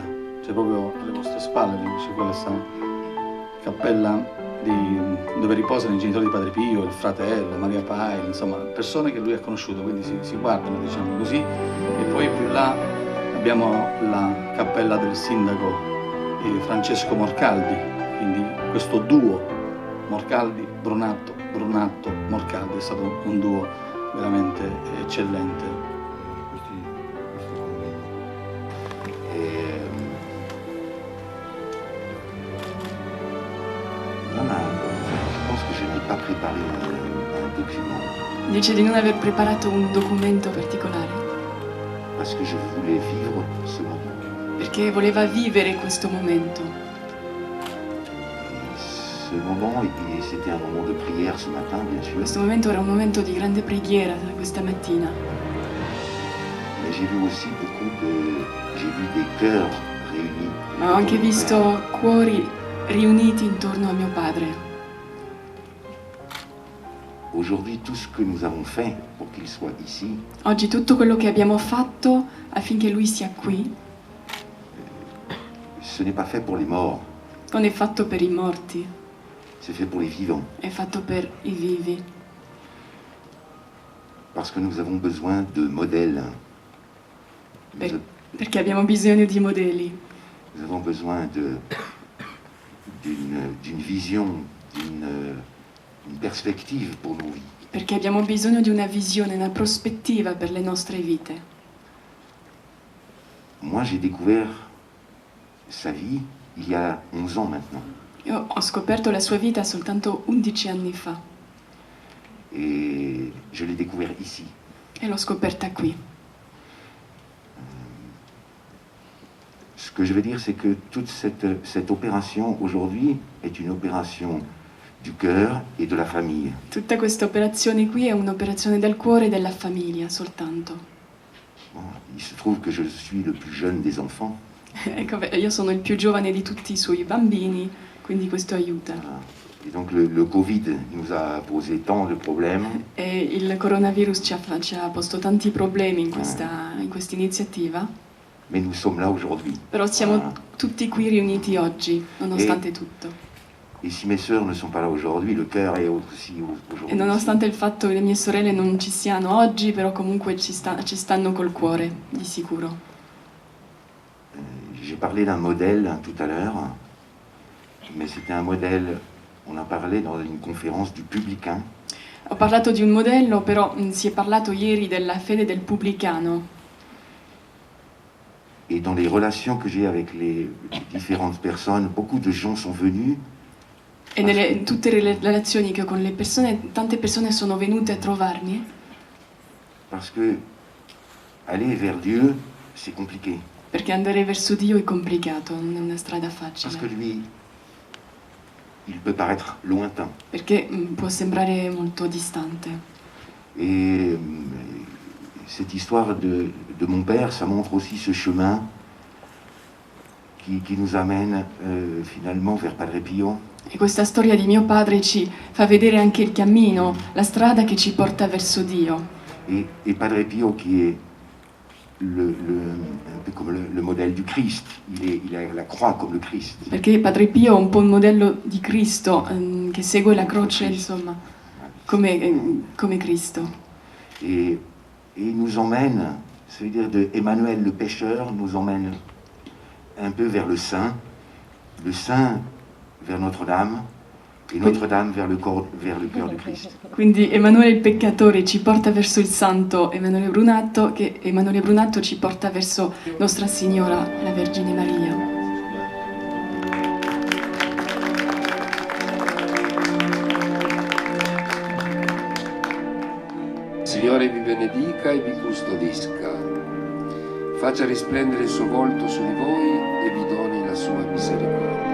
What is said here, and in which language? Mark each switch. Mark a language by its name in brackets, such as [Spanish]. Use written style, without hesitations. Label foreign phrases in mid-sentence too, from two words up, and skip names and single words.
[Italian] C'è proprio alle vostre spalle, c'è questa cappella dove riposano i genitori di Padre Pio, il fratello, Maria Paila, insomma, persone che lui ha conosciuto, quindi si guardano, diciamo così. E poi più là abbiamo la cappella del sindaco Francesco Morcaldi, Quindi questo duo Morcaldi, Brunatto, Brunatto, Morcaldi è stato un duo veramente eccellente. [French] Je pense que je n'ai pas préparé un document [Italian] Dice di non aver preparato un documento particolare [French] parce que je voulais vivre ce moment. [Italian] perché voleva vivere questo momento. [French] Et ce moment, et c'était un moment de prière ce matin, bien sûr, [Italian] Questo momento era un momento di grande preghiera questa mattina, [French] mais j'ai vu aussi j'ai vu des cœurs réunis. [Italian] ma ho anche [French] autour de mon [Italian] visto cuori riuniti intorno a mio padre. [French] Père. Aujourd'hui, tout ce que nous avons fait pour qu'il soit ici, [Italian] Oggi tutto quello che abbiamo fatto affinché lui sia qui [French] ce n'est pas fait pour les morts, [Italian] non è fatto per i morti, [French] c'est fait pour les vivants. [Italian] è fatto per i vivi, [French] Parce que nous avons besoin de modèles. Nous, [Italian] perché abbiamo bisogno di modelli, [French] nous avons besoin d'une vision, une perspective pour nos vies. [Italian] perché abbiamo bisogno di una visione, una prospettiva per le nostre vite. [French] Moi, j'ai découvert sa vie il y a 11 ans maintenant. [Italian] Io ho scoperto la sua vita soltanto 11 anni fa [French] Et je l'ai découvert ici. [Italian] e l'ho scoperta qui. [French] Ce que je veux dire, c'est que toute cette opération aujourd'hui est une opération du cœur et de la famille. [Italian] Tutta questa operazione qui è un'operazione del cuore e della famiglia soltanto. [French] Bon, il se trouve que je suis le plus jeune des enfants. [Italian] Ecco, io sono il più giovane di tutti i suoi bambini, quindi questo aiuta. [French] Et donc le Covid nous a posé tant de problèmes. [Italian] E il coronavirus ci ha posto tanti problemi in questa iniziativa, [French] Mais nous sommes là aujourd'hui. [Italian] però siamo [French] Voilà. [Italian] tutti qui riuniti oggi, nonostante tutto. [French] Et si mes sœurs ne sont pas là aujourd'hui, le cœur est aussi [Italian] E [French] aujourd'hui. [Italian] nonostante il fatto che le mie sorelle non ci siano oggi, però comunque ci stanno col cuore, di sicuro. [French] J'ai parlé d'un modèle tout à l'heure, mais c'était un modèle, on a parlé dans une conférence du Publicain, [Italian] Ho parlato di un modello, però si è parlato ieri della fede del pubblicano. [French] et dans les relations que j'ai avec les différentes personnes, beaucoup de gens sont venus [Italian] E in tutte le relazioni che ho con le persone, tante persone sono venute a trovarmi [French] parce que aller vers Dieu, c'est compliqué. [Italian] perché andare verso Dio è complicato, non è una strada [French] Parce que [Italian] facile, [French] lui, il peut paraître lointain. [Italian] perché può sembrare molto distante. [French] Et cette histoire de mon père, ça montre aussi ce chemin qui nous amène finalement vers Padre Pio. [Italian] E questa storia di mio padre ci fa vedere anche il cammino, la strada che ci porta verso Dio. [French] Et Padre Pio qui est un peu comme le modèle du Christ, il a la croix comme le Christ. [Italian] Perché Padre Pio è un po' un modello di Cristo, che segue la croce, insomma, come Cristo. [French] Et il nous emmène, ça veut dire de Emmanuel le pécheur, nous emmène un peu vers le saint vers Notre-Dame, et Notre-Dame vers le cœur du Christ. [Italian] Quindi Emanuele il peccatore ci porta verso il santo Emanuele Brunatto, che Emanuele Brunatto ci porta verso Nostra Signora, la Vergine Maria. Signore vi benedica e vi custodisca, faccia risplendere il suo volto su di voi e vi doni la sua misericordia.